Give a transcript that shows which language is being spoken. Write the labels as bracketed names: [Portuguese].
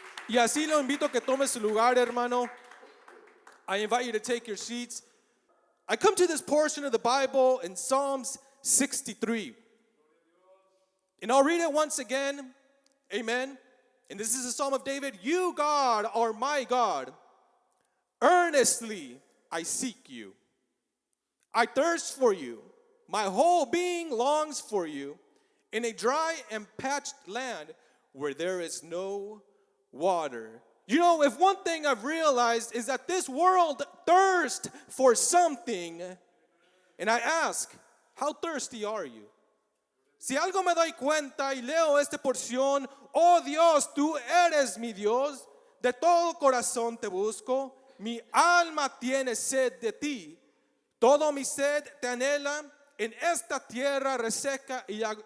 [Spanish] Y así lo invito a que tome su lugar, hermano. [English] I invite you to take your seats. I come to this portion of the Bible in Psalms 63. And I'll read it once again. Amen. And this is the Psalm of David. You, God, are my God. Earnestly I seek you. I thirst for you. My whole being longs for you in a dry and parched land where there is no water. You know, if one thing I've realized is that this world thirsts for something, and I ask, how thirsty are you? [Spanish] Si algo me doy cuenta y leo esta porción, oh Dios, tú eres mi Dios, de todo corazón te busco, mi alma tiene sed de ti, todo mi sed te anhela, en esta tierra reseca y